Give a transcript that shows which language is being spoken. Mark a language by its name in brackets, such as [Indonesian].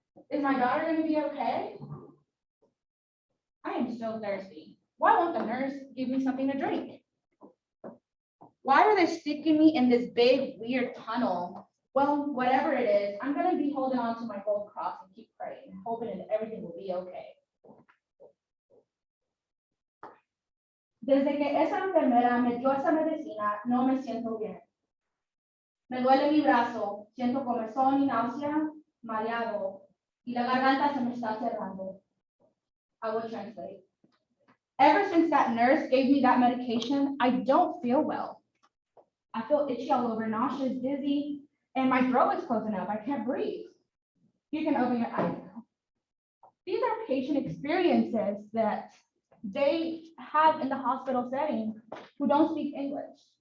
[English] Is my daughter gonna be okay? I am so thirsty. Why won't the nurse give me something to drink? Why are they sticking me in this big weird tunnel? Well, whatever it is, I'm gonna be holding on to my gold cross and keep praying, hoping that everything will be okay. [Spanish] Desde que esa enfermera me dio esa medicina, no me siento bien. Me duele mi brazo, siento comezón y náusea, mareado, y la garganta se me está cerrando. [English] I will translate. Ever since that nurse gave me that medication, I don't feel well. I feel itchy all over, nauseous, dizzy, and my throat is closing up. I can't breathe. You can open your eyes now. These are patient experiences that they have in the hospital setting who don't speak English.